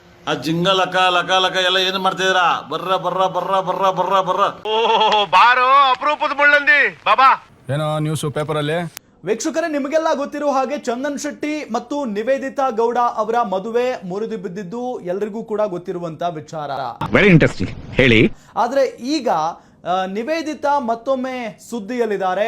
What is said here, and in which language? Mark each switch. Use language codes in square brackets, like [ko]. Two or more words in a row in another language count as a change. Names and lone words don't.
[kn] ಆ ಜಿಂಗ ಲಕ ಲಕ ಲಕ ಎಲ್ಲ ಏನು ಮಾಡ್ತಿದ್ದೀರಾ? ಬರ್ರ ಬರ್ರ ಬರ್ರ ಬರ್ರ ಬರ್ರ ಬರ್ರ. ಓ ಬಾರೋ ಅಪರೂಪದ ಮುಳ್ಳಂದಿ ಬಾಬಾ. ಏನೋ ನ್ಯೂಸ್ ಪೇಪರ್ ಅಲ್ಲಿ. ವೀಕ್ಷಕರೇ, ನಿಮಗೆಲ್ಲ ಗೊತ್ತಿರುವ ಹಾಗೆ ಚಂದನ್ ಶೆಟ್ಟಿ ಮತ್ತು ನಿವೇದಿತಾ ಗೌಡ ಅವರ ಮದುವೆ ಮುರಿದು ಬಿದ್ದಿದ್ದು ಎಲ್ರಿಗೂ ಕೂಡ ಗೊತ್ತಿರುವಂತ ವಿಚಾರ. [en] very interesting, [kn] ಹೇಳಿ. ಆದ್ರೆ ಈಗ ನಿವೇದಿತಾ ಮತ್ತೊಮ್ಮೆ ಸುದ್ದಿಯಲ್ಲಿದ್ದಾರೆ.